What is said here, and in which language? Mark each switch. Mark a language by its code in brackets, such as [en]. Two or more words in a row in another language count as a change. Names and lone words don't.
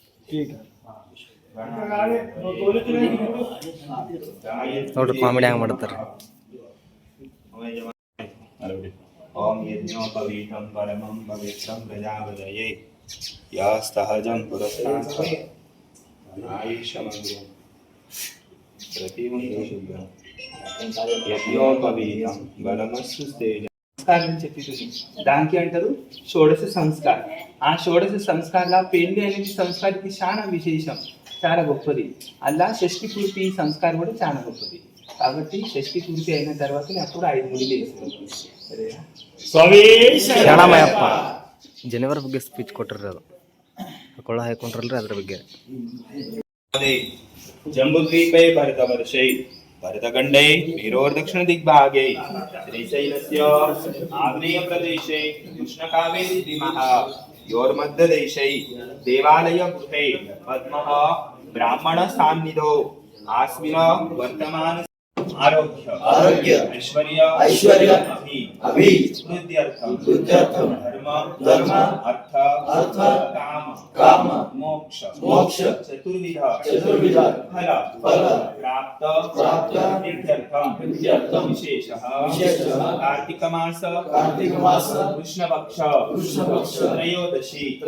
[kn] ನೋಡ್ರಿ ಕಾಮಿಡಿ ಹಂಗೆ ಮಾಡ್ತಾರೆ. [sa] ಓಂ ಯಜ್ಞೋಪವೀತಂ ಪರಮಂ ಪವಿತ್ರಂ ಪ್ರಜಾಪತಯೇ ಯಾಸ್ತಹಜಂ ಪುರಸ್ತಾತ್ ಆಯುಷ್ಯಮಗ್ರಂ ಪ್ರತಿಮುಖೇಶುಭ್ರಂ యజ్ఞోపవీతం బలమస్సు తేజ [te] సంస్కారం అని చెప్పి దానికి అంటారు షోడశ సంస్కారం. ఆ షోడశ సంస్కారాల పెళ్లి అనేది సంస్కారానికి చాలా విశేషం, చాలా గొప్పది. అలా షష్ఠి పూర్తి సంస్కారం కూడా చాలా గొప్పది. కాబట్టి షష్ఠి పూర్తి అయిన తర్వాత అప్పుడు 5 ముడిలు [kn] ಶರಣಮಯ್ಯಪ್ಪ ಜನವರ ಬಗ್ಗೆ ಸ್ಪೀಚ್ ಕೊಟ್ಟಿರ್ರಿ. ಅದು ಕೊಳ್ಳ ಹಾಕೊಂಡ್ರಲ್ರಿ ಅದ್ರ ಬಗ್ಗೆ. [sa] ಜಂಬುದ್ವೀಪೇ ಭರತವರ್ಷೇ भरतखण्डे मेरोर्दक्षिणदिग्भागे श्रीशैलस्य आग्नेयप्रदेशे कृष्णकावेरीद्विमः योर्मध्यदेशे देवालयगृहे पद्मः ब्राह्मणसान्निधौ आस्मिन् वर्तमान आरोग्य ऐश्वर्य अभि वृद्ध्यर्थं धर्म अर्थ काम मोक्ष चतुर्विध फल प्राप्त वृद्ध्यर्थं विशेषः कार्तिक मास कृष्णपक्ष त्रयोदशी